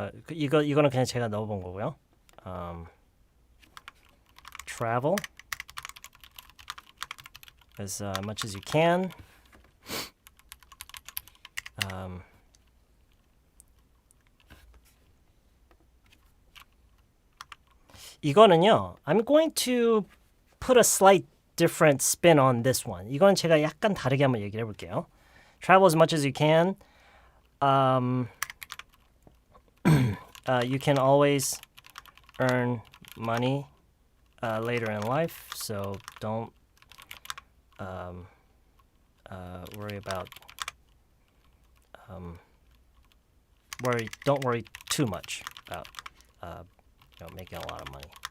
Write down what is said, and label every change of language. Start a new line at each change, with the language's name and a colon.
Korean: 이거는 그냥 제가 넣어본 거고요.
English: Travel as much as you can.
Korean: 이거는요,
English: I'm going to put a slight different spin on this one.
Korean: 이건 제가 약간 다르게 한번 얘기를 해볼게요.
English: Travel as much as you can. You can always earn money later in life, so don't worry about don't worry too much about making a lot of money.